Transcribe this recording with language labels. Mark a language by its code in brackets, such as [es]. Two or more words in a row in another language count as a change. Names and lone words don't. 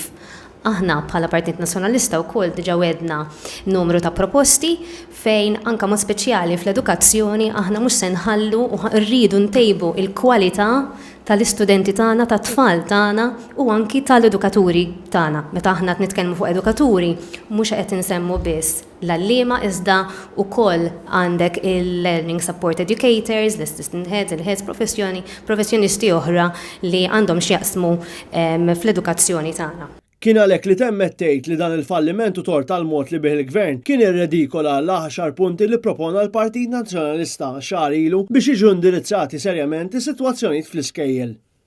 [mt] Aħna bħala Partit Nazzjonalista wkoll diġà wedna numru ta' proposti fejn anke mod speċjali fl-edukazzjoni aħna mhux se nħallu u rridu ntejbu il-kwalità tal-istudenti tagħna, tat-tfal tagħna u anki tal-edukaturi tagħna. Meta aħna qed nitkellmu fuq edukaturi mhux qed insemmu biss l-għalliema iżda wkoll għandek il- [en] learning support educators, [mt] l- [en] assistant heads, [mt] il-heads professjonisti oħra li għandhom x'jaqsmu fl-edukazzjoni tagħna. Kien għalhekk li temmet tgħid li dan il-falliment u tort tal-mod li bih il-Gvern kien irredikola l-10 punti li propona l-Partit Nazzjonalista xahar ilu biex jiġu indirizzati serjament is-sitwazzjonijiet fl-iskejjel.